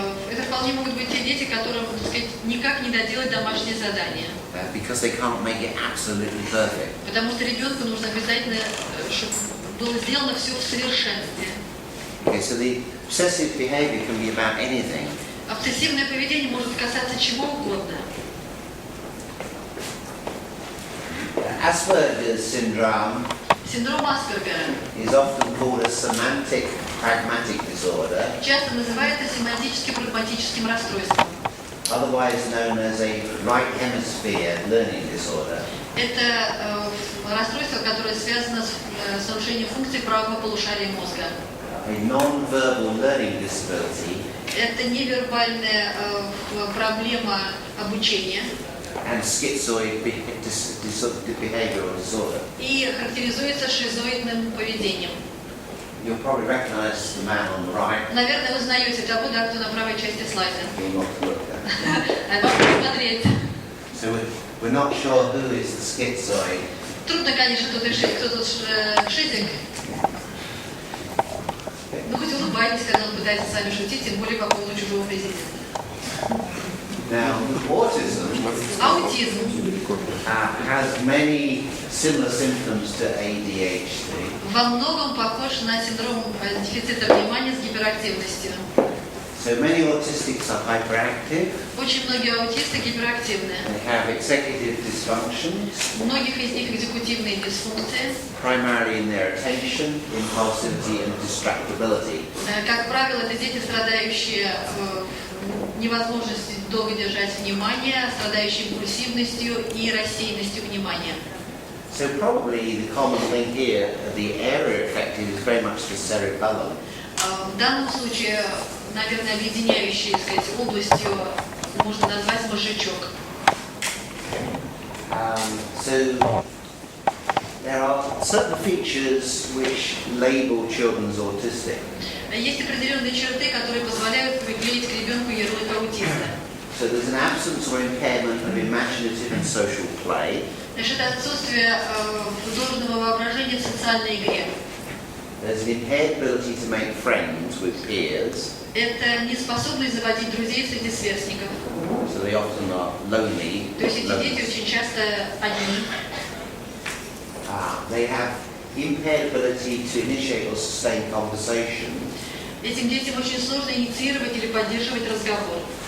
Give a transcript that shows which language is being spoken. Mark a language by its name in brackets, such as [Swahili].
[Russian] Это вполне могут быть те дети, которым, так сказать, никак не доделать домашнее задание. [English] because they can't make it absolutely perfect. [Russian] Потому что ребенку нужно обязательно, чтобы было сделано все в совершенстве. [English] Okay, so the obsessive behavior can be about anything. [Russian] Обсессивное поведение может касаться чего угодно. [English] Asperger's syndrome [Russian] Синдром Аспергера [English] is often called a semantic pragmatic disorder, [Russian] часто называется семантически-прагматическим расстройством. [English] otherwise known as a right hemisphere learning disorder. [Russian] Это расстройство, которое связано с нарушением функций правого полушария мозга. [English] A non-verbal learning disability [Russian] Это невербальная проблема обучения [English] and schizoid behavioral disorder. [Russian] и характеризуется шизоидным поведением. [English] You'll probably recognize the man on the right. [Russian] Наверное, вы узнаете того, да, кто на правой части слайда. [English] You'll not look at. [Russian] Вам посмотреть. [English] So we're not sure who is the schizoid. [Russian] Трудно, конечно, тут решить, кто тут шизик. Ну, хоть улыбайтесь, когда он пытается с вами шутить, тем более по поводу чужого президента. [English] Now, autism [Russian] Аутизм [English] has many similar symptoms to ADHD. [Russian] во многом похож на синдром дефицита внимания с гиперактивностью. [English] So many autistics are hyperactive. [Russian] Очень многие аутисты гиперактивны. [English] They have executive dysfunctions, [Russian] У многих из них экзекутивные дисфункции. [English] primarily in their attention, impulsivity and distractibility. [Russian] Как правило, это дети, страдающие невозможностью долго держать внимание, страдающие импульсивностью и рассеянностью внимания. [English] So probably the common link here, the area affected is very much the cerebellum. [Russian] В данном случае, наверное, объединяющей, так сказать, областью можно назвать мозжечок. [English] So there are certain features which label children as autistic. [Russian] Есть определенные черты, которые позволяют приклеить к ребенку ярлык аутиста. [English] So there's an absence or impairment of imaginative and social play. [Russian] Значит, это отсутствие художественного воображения в социальной игре. [English] There's an impaired ability to make friends with peers. [Russian] Это неспособность заводить друзей среди сверстников. [English] So they often are lonely. [Russian] То есть эти дети очень часто одни. [English] They have impaired ability to initiate or sustain conversation. [Russian] Этим детям очень сложно инициировать или поддерживать разговор.